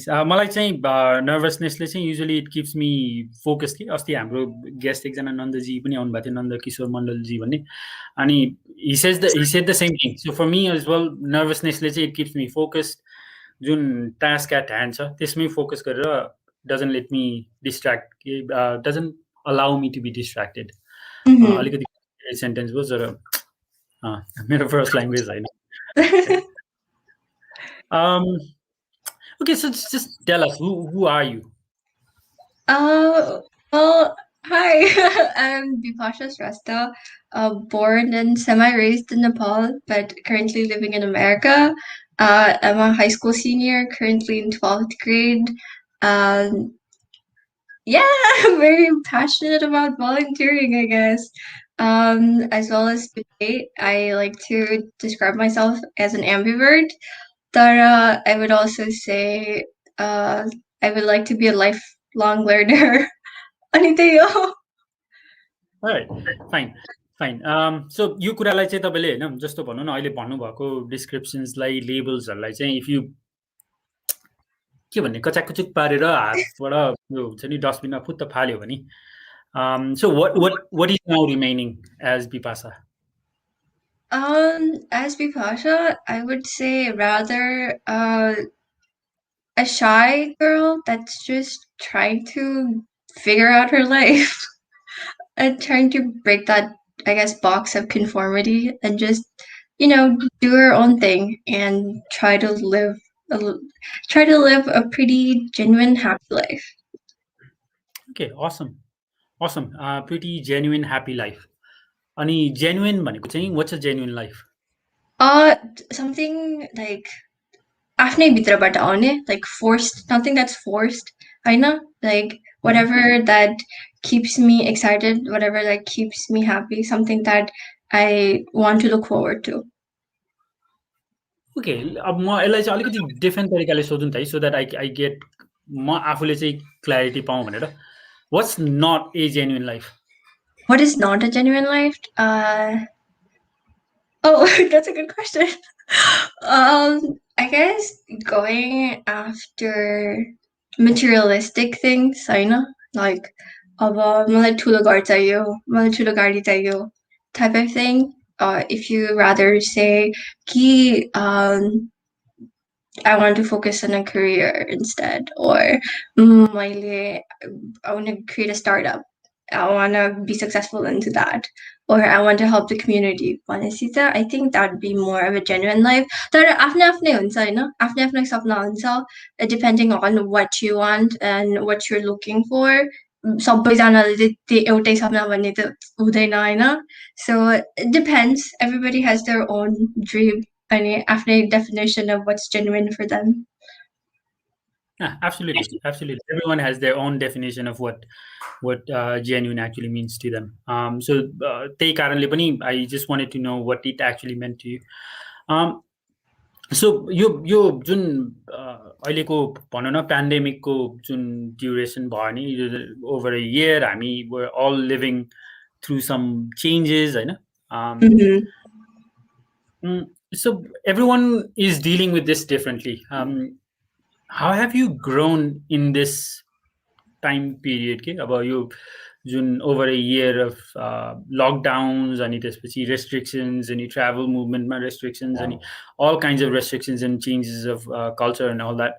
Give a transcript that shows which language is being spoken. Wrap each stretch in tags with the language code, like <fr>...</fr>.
<ne>मलाई चाहिँ नर्भसनेसले चाहिँ</ne> <en>usually it keeps me focus</en> <ne>कि अस्ति हाम्रो गेस्ट एकजना नन्दजी पनि आउनुभएको थियो, नन्द किशोर मण्डलजी भन्ने, अनि</ne> <en>he said the same thing. So for me as well,</en> <ne>नर्भसनेसले चाहिँ</ne> <en>It keeps me focused.</en> <ne>जुन टास्क एट ह्यान्ड छ त्यसमै फोकस गरेर</ne> <en>doesn't let me distract, doesn't allow me to be distracted.</en> <ne>अलिकति सेन्टेन्स भयो तर मेरो फर्स्ट ल्याङ्ग्वेज होइन।</ne> <en>Okay, so just tell us, who are you? Well, hi, I'm Bipasha Shrestha, born and semi-raised in Nepal, but currently living in America. I'm a high school senior, currently in 12th grade. Yeah, I'm very passionate about volunteering, I guess. As well as debate. I like to describe myself as an ambivert. Tara, I would also say I would like to be a lifelong learner. Alright, fine.</en> <ne>So यो कुरालाई चाहिँ तपाईले हैन जस्तो भन्नु न अहिले भन्नुभएको डिस्क्रिप्सन्सलाई लेबल्सहरुलाई चाहिँ इफ यु के भन्ने कचाकचुक पारेर हातबाट यो हुन्छ नि डस्टबिनमा फुत्त फाल्यो भने</ne> <en>so what is now remaining as Bipasha? As Bipasha, I would say rather a shy girl that's just trying to figure out her life and trying to break that, I guess, box of conformity and just, you know, do her own thing and try to live a pretty genuine, happy life. Okay, awesome. Pretty genuine, happy life. Ani genuine</en> <ne>भनेको चाहिँ</ne> <en>what's a genuine life? Something like</en> <ne>आफ्नै भित्रबाट आउने,</ne> <en>like forced, nothing that's forced, हैन? Like whatever that keeps me excited, whatever that keeps me happy, something that I want to look forward to.</en> <ne>Okay, अब म यसलाई चाहिँ अलिकति different तरिकाले सोधौँ त है,</ne> <en>so that I get</en> <ne>म आफूले चाहिँ क्ल्यारिटी पाऊँ भनेर.</ne> <en>What's not a genuine life? What is not a genuine life? Oh, that's a good question. I guess going after materialistic things, हैन?</en> <ne>Like अब मलाई ठुलो घर चाहियो, मलाई ठुलो गाडी चाहियो,</ne> <en>type of thing. If you rather say</en> <ne>कि</ne> <en>I want to focus on a career instead, or I want to create a startup. I want to be successful into that, or I want to help the community. I think that would be more of a genuine life.</en> <ne>तर आफ्नै आफ्नै हुन्छ हैन आफ्नै आफ्नै सपना हुन्छ</ne> <en>depending on what you want and what you're looking for.</en> <ne>सबैजनाले चाहिँ त्यो एउटै सपना भन्ने त हुँदैन हैन.</ne> <en>So it depends. Everybody has their own dream and after definition of what's genuine for them. Yeah, absolutely. Everyone has their own definition of what genuine actually means to them. So</en> <ne>त्यही कारणले पनि</ne> <en>I just wanted to know what it actually meant to you.</en> <ne>So यो जुन अहिलेको भनौँ न पेन्डेमिकको जुन duration भयो नि ओभर अ इयर हामी</ne> <en>were all living through some changes</en> <ne>हैन.</ne> <en>So everyone is dealing with this differently. How have you grown in this time period?</en> <ne>के अब यो जुन</ne> <en>over a year of lockdowns अनि त्यसपछि restrictions अनि travel movementमा restrictions अनि all kinds of restrictions and changes of culture and all that.</en>